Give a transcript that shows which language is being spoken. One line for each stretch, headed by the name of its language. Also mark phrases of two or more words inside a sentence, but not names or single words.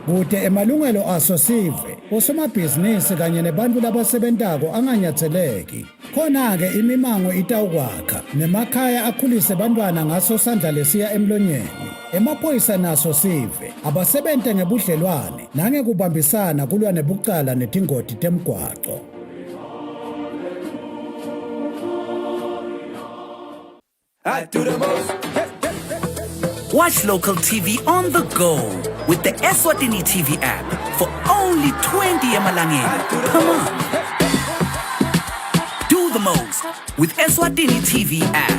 Swati: kude emalungelo aso sive osomabhizinisi kanye nebantu labasebentako anganyatseleki. Khona-ke imimango itawukwakha nemakhaya akhulise bantwana ngaso sandla lesiya emlonyeni. Emaphoyisa naso sive abasebente ngebudlelwane nangekubambisana kulwa nebucala netingoti temgwaco.
English: Watch local TV on the go with the Eswatini TV app for only 20 emalangeni. Come on. Do the most with Eswatini TV app.